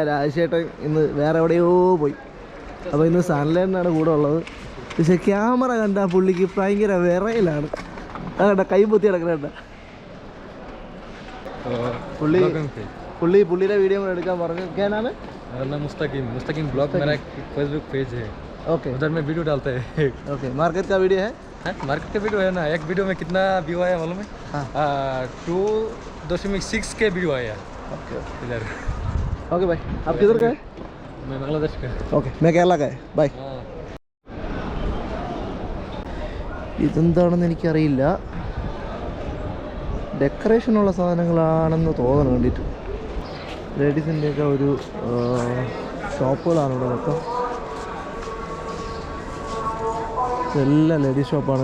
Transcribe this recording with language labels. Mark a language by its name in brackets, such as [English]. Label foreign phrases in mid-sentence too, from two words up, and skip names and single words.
[Malayalam] രാജേഷേട്ടൻ ഇന്ന് വേറെ എവിടെയോ പോയി. അപ്പോൾ ഇന്ന് സൺലൈനാണ് കൂടെ ഉള്ളത്. പക്ഷെ ക്യാമറ കണ്ട പുള്ളിക്ക് ഭയങ്കര വിറയിലാണ്. അതെടാ കൈ പൊത്തി കിടക്കണേണ്ട. പുള്ളിയുടെ വീഡിയോ എടുക്കാൻ പറഞ്ഞു. ക്യാനാണ് [Hindi] मुस्तकीम ब्लॉग मेरा फेसबुक पेज है. ओके, उधर में वीडियो डालते हैं. ओके, मार्केट का वीडियो है. मार्केट का वीडियो है ना. एक वीडियो में कितना व्यू आया मालूम है? 2.6 के व्यू आया. ओके इधर. ओके भाई, आप किधर का है? मैं बांग्लादेश का. ओके, मैं केरला का है. बाय. [Malayalam] ഇതെന്താണെന്ന് എനിക്കറിയില്ല. ഡെക്കറേഷനുള്ള സാധനങ്ങളാണെന്ന് തോന്നണം കണ്ടിട്ട്. ലേഡീസിൻ്റെയൊക്കെ ഒരു ഷോപ്പുകളാണ് ഇവിടെ മൊത്തം. ഇതെല്ലാം ലേഡീസ് ഷോപ്പാണ്.